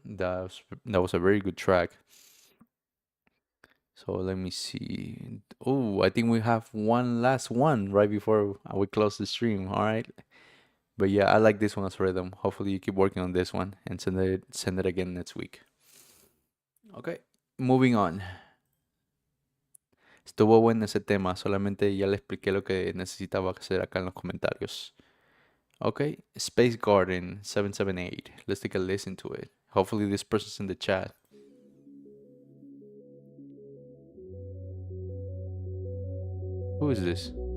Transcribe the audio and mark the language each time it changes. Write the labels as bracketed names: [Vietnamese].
[English] That was a very good track. So let me see. Oh, I think we have one last one right before we close the stream. All right. But yeah, I like this one as a rhythm. Hopefully you keep working on this one and send it again next week. Okay, moving on. [Spanish] Estuvo bueno ese tema, solamente ya le expliqué lo que necesitaba hacer acá en los comentarios. [English] Okay, Space Garden 778. Let's take a listen to it. Hopefully this person's in the chat. Who is this?